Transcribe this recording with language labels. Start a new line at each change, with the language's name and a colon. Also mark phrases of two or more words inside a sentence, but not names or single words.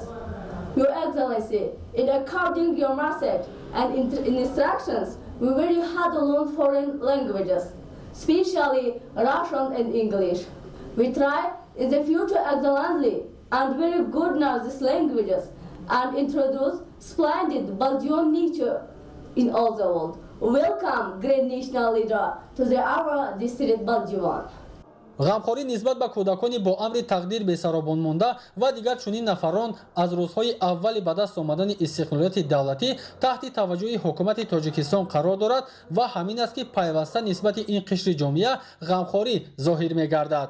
English: Your Excellency, in according your message and instructions, we very hard to learn foreign languages, especially Russian and English. We try in the future excellently and very good now these languages and introduce splendid Baljiwan nature in all the world. Welcome, great national leader, to our district Baljiwan.
Tajik: ғамхорӣ нисбат ба кӯдакони бо амри тақдир бесаробон монда ва дигар чунин нафарон аз рӯзҳои аввали ба даст омадани истиқлолияти давлатӣ таҳти таваҷҷӯҳи ҳукумати тоҷикистон қарор дорад ва ҳамин аст ки пайваста нисбати ин қишри ҷомеа ғамхорӣ зоҳир мегардад.